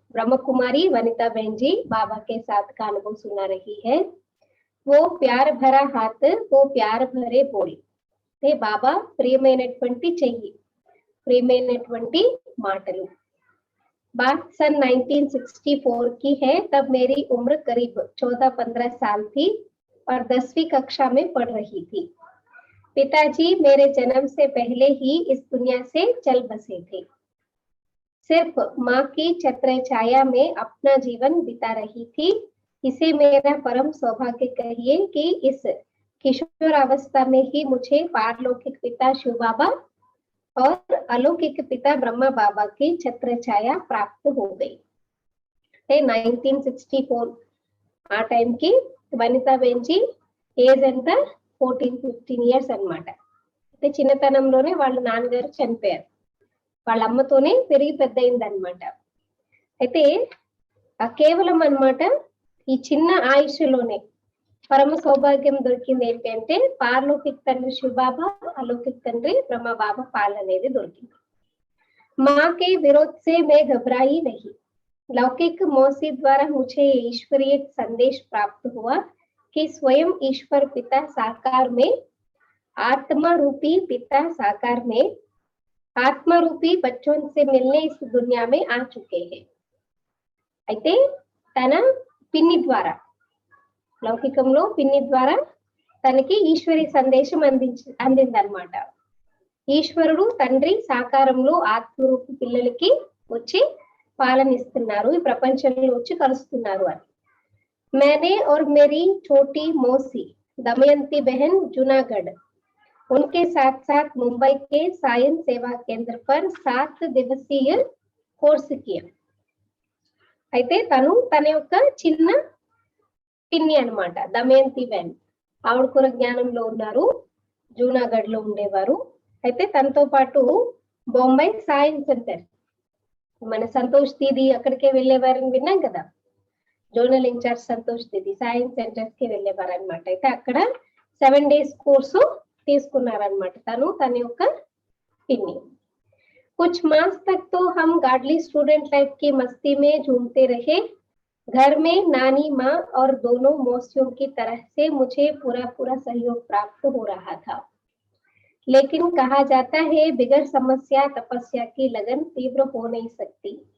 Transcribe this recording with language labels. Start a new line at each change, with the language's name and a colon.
Hindi: ब्रह्म कुमारी वनिता बहन जी बाबा के साथ का अनुभव सुना रही है। वो प्यार भरा हाथ, वो प्यार भरे बोल।
Telugu: బాబా ప్రియమైనటువంటి చెయ్యి, ప్రియమైనటువంటి మాటలు।
Hindi: बात सन 1964 की है। तब मेरी उम्र करीब 14-15 साल थी और 10वीं कक्षा में पढ़ रही थी। पिताजी मेरे जन्म से पहले ही इस दुनिया से चल बसे थे। सिर्फ माँ की छत्र छाया में अपना जीवन बिता रही थी। इसे मेरा परम सौभाग्य कहिए कि इस किशोर अवस्था में ही मुझे पारलौकिक पिता शिव बाबा और अलौकिक पिता ब्रह्मा बाबा की छत्र छाया प्राप्त हो गई।
Telugu: 1964 ఆ టైం కి వనితా బెంజీ ఏజ్ ఎంత 14-15 ఇయర్స్ అన్నమాట। అంటే చిన్నతనంలోనే వాళ్ళ నాన్నగారు చనిపోయారు, వాళ్ళ అమ్మతోనే పెరిగి పెద్ద అయిందన్నమాట। అయితే కేవలం అన్నమాట ఈ చిన్న ఆయుష్లోనే పరమ సౌభాగ్యం దొరికింది ఏంటి అంటే పారలౌకిక తండ్రి శివ బాబా, अलौकिक తండ్రి బ్రహ్మ బాబా పాలన అనేది దొరికింది।
Hindi: माँ के विरोध से मैं घबराई नहीं। लौकिक मौसी द्वारा मुझे ईश्वरीय संदेश प्राप्त हुआ कि स्वयं ईश्वर पिता साकार में, आत्मा रूपी पिता साकार में आत्मा रूपी बच्चों से मिलने इस दुनिया में आ चुके हैं।
Telugu: అయితే తన పిన్ని ద్వారా, లౌకికంలో పిన్ని ద్వారా తనకి ఈశ్వరి సందేశం అందిందన్నమాట। ఈశ్వరుడు తండ్రి సాకారంలో ఆత్మరూపి పిల్లలకి వచ్చి పాలనిస్తున్నారు, ఈ ప్రపంచంలో వచ్చి కలుస్తున్నారు అని।
Hindi: मैंने और मेरी छोटी मौसी दमयंती बहन जूनागढ़, उनके साथ साथ मुंबई के सायन सेवा केंद्र पर 7 दिवसीय कोर्स किया।
Telugu: అయితే తను తన యొక్క చిన్న పిన్ని అన్నమాట దమయంతి బెన్, ఆవిడ కూడా జ్ఞానంలో ఉన్నారు, జూనాగఢ్ లో ఉండేవారు। అయితే తనతో పాటు బొంబాయి సాయం సెంటర్, మన సంతోష్ దీది అక్కడికే వెళ్ళేవారని విన్నాం కదా, జోనల్ ఇన్ఛార్జ్ సంతోష్ దీది సాయం సెంటర్స్ కి వెళ్ళేవారు అనమాట। అయితే అక్కడ 7 days కోర్సు తీసుకున్నారనమాట తను తన యొక్క పిన్ని।
Hindi: कुछ मास तक तो हम गार्डली स्टूडेंट लाइफ की मस्ती में झूमते रहे। घर में नानी माँ और दोनों मौसियों की तरह से मुझे पूरा सहयोग प्राप्त हो रहा था। लेकिन कहा जाता है बिगर समस्या तपस्या की लगन तीव्र हो नहीं सकती।